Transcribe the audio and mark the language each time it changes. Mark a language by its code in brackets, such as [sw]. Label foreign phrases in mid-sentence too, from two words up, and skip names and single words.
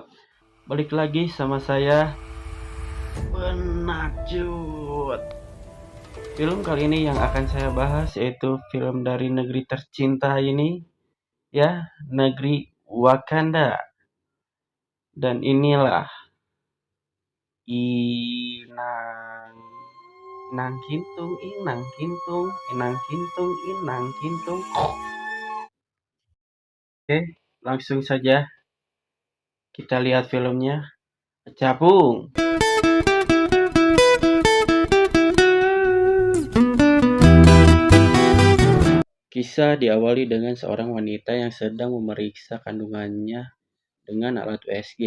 [id] Balik lagi sama saya, Penakjut. Film kali ini yang akan saya bahas yaitu film dari negeri tercinta ini, ya, negeri Wakanda. Dan inilah Inang Inang Kintung, Inang Kintung, Inang Kintung, Inang Kintung. Oke, langsung saja kita lihat filmnya. Capung. Kisah diawali dengan seorang wanita yang sedang memeriksa kandungannya dengan alat USG.